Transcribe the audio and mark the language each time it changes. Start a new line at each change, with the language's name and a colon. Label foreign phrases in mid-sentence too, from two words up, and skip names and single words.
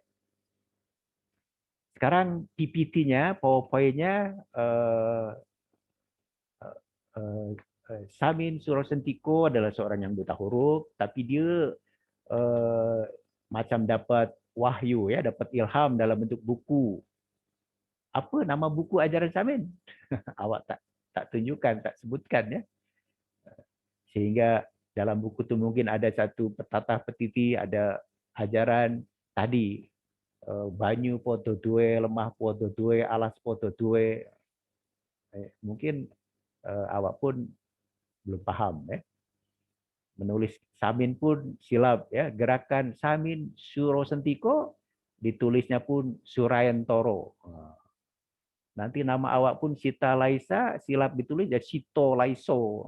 Malay: Sekarang PPT-nya, PowerPoint-nya Samin Surosentiko adalah seorang yang buta huruf, tapi dia macam dapat wahyu ya, dapat ilham dalam bentuk buku. Apa nama buku ajaran Samin? Awak tak tunjukkan, tak sebutkan ya. Sehingga dalam buku itu mungkin ada satu petata petiti, ada ajaran tadi
Javanese: banyu podo duwe, lemah podo duwe, alas podo duwe.
Malay: Mungkin awak pun belum paham ya. Menulis Samin pun silap ya. Gerakan Samin Surosentiko ditulisnya pun Surayantoro. Nanti nama awak pun Sita Laisa, silap ditulis ya Sito Laiso.